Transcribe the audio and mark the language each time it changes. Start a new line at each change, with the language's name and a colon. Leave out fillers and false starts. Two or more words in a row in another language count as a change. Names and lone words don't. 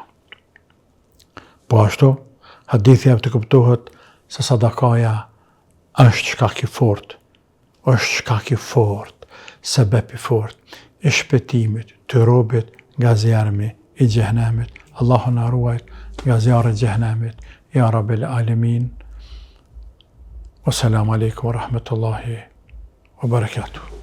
Albanian: Po ashtu, hadithi jep të kuptohet se sadakaja është shkak i fortë, sebeb i fortë i shpëtimit të robit nga zjarmi i xhehenemit. Allahu na ruaj nga zjarri i xhehenemit,
Arabic: يا رب العالمين. والسلام عليكم ورحمة الله وبركاته.